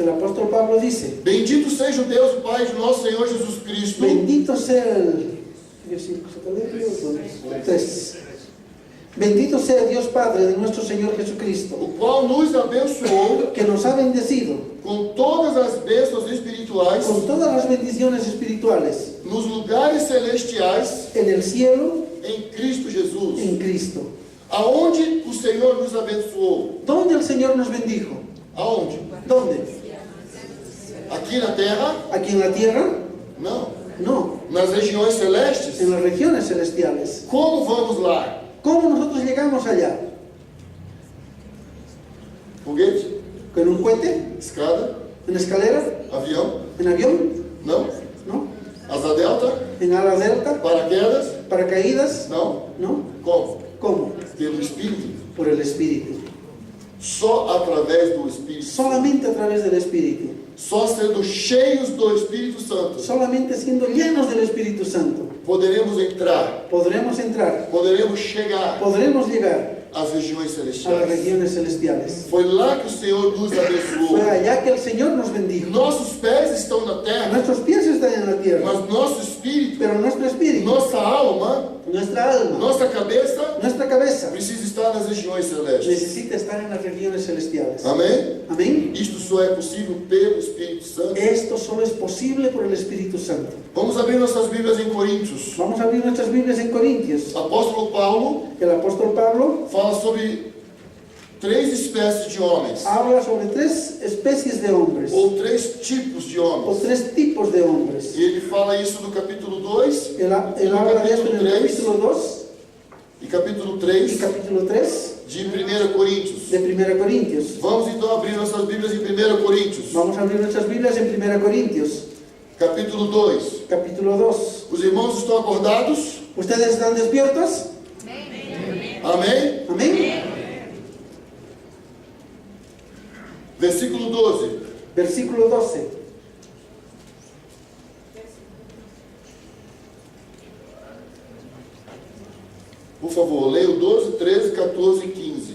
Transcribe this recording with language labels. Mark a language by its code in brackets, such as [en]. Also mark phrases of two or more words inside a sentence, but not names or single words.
[es] El apóstol Pablo dice: [pt] Bendito seja o Deus e Pai de nosso Senhor Jesus Cristo, [es] bendito sea el versículo 3. Bendito sea Dios Padre de nuestro Señor Jesucristo, [pt] o qual nos abençoou [es] que nos ha bendecido [pt] com todas as bênçãos espirituais [es] con todas las bendiciones espirituales [pt] nos lugares celestiais [es] en el cielo [pt] em Cristo Jesus. [es] en Cristo. [pt] Aonde o Senhor nos abençoou? [es] ¿Dónde el Señor nos bendijo? [pt] Aonde? [es] ¿Dónde? [pt] Aqui na terra? [es] ¿Aquí en la tierra? [pt] Não. [es] No, [pt] Nas regiões celestes? [es] en las regiones celestiales. [pt] Como vamos lá? [es] ¿Cómo nosotros llegamos allá? [pt] Foguete? [es] ¿Con un cohete? [pt] Escada? [es] ¿En escalera? [pt] Avião? [es] ¿En avión? [pt] Não. [es] ¿No? [pt] Asa delta? [es] ¿En ala delta? [pt] Paraquedas? [es] ¿Paracaídas? [pt] Não. [es] ¿No? [pt] Como? [es] ¿Cómo? [pt] Pelo Espírito. [es] Por el Espíritu. [pt] Só através do Espírito. [es] Solamente a través del Espíritu. [pt] Só sendo cheios do Espírito Santo [es] Solamente siendo llenos del Espíritu Santo [pt] poderemos entrar, [es] podremos entrar, [pt] poderemos chegar [es] podremos llegar [pt] às regiões [es] a las [pt] celestiais. [es] regiones celestiales. [pt] Foi lá que o Senhor nos [es] Fue [pt] abençoou. [es] allá que el Señor nos bendijo. [pt] Nossos pés estão na terra, [es] Nuestros pies están en la tierra, [pt] mas nosso espírito, [es] pero nuestro espíritu, [pt] nossa alma, [es] nuestra alma, [pt] nossa cabeça [es] nuestra cabeza [pt] precisa estar nas regiões celestes. [es] necesita estar en las regiones celestiales. [pt] Amém? [es] Amén. [pt] Isto só é possível pelo Espírito Santo. [es] Esto solo es posible por el Espíritu Santo. [pt] Vamos abrir nossas Bíblias em Coríntios. [es] Vamos a abrir nuestras Biblias en Corintios. [pt] Apóstolo Paulo [es] El apóstol Pablo [pt] fala sobre 3 espécies de homens, [es] habla sobre 3 especies de hombres [pt] ou 3 tipos de [es] o [pt] homens. [es] 3 tipos de hombres. [pt] E ele fala isso no capítulo 2 [es] Él habla de esto en el capítulo 2 [pt] e capítulo [es] y [pt] 3 [es] capítulo 3 [pt] de 1 Coríntios. [es] de 1 Corintios. [pt] Vamos então abrir nossas Bíblias em 1 Coríntios, [es] Vamos a abrir nuestras Biblias en 1 Corintios, [pt] capítulo 2. [es] capítulo 2. [pt] Os irmãos estão acordados? [es] ¿Ustedes están despiertos? [pt] Amém? [es] Amén. [pt] Versículo 12. [es] Versículo 12. [pt] Por favor, leia o 12, 13, 14 e 15.